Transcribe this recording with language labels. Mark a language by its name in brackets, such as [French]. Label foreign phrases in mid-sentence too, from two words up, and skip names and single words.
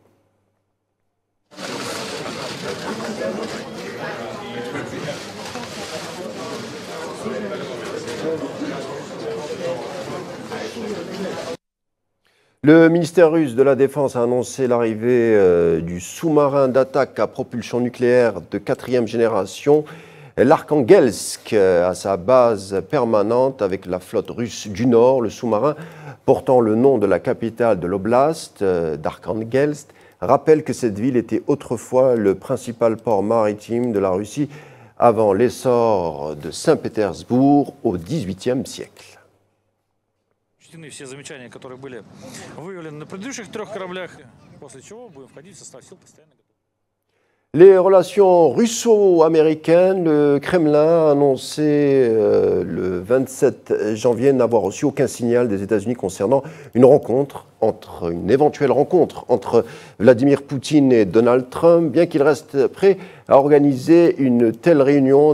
[French] Le ministère russe de la Défense a annoncé l'arrivée du sous-marin d'attaque à propulsion nucléaire de 4e génération, l'Arkhangelsk, à sa base permanente avec la flotte russe du Nord. Le sous-marin, portant le nom de la capitale de l'oblast d'Arkhangelsk, rappelle que cette ville était autrefois le principal port maritime de la Russie avant l'essor de Saint-Pétersbourg au XVIIIe siècle. [Russian] Все замечания, которые были выявлены на предыдущих 3 кораблях, после чего будем входить в состав сил постоянной готовности. [French] Les relations russo-américaines, le Kremlin a annoncé le 27 janvier n'avoir reçu aucun signal des États-Unis concernant une éventuelle rencontre entre Vladimir Poutine et Donald Trump, bien qu'il reste prêt à organiser une telle réunion.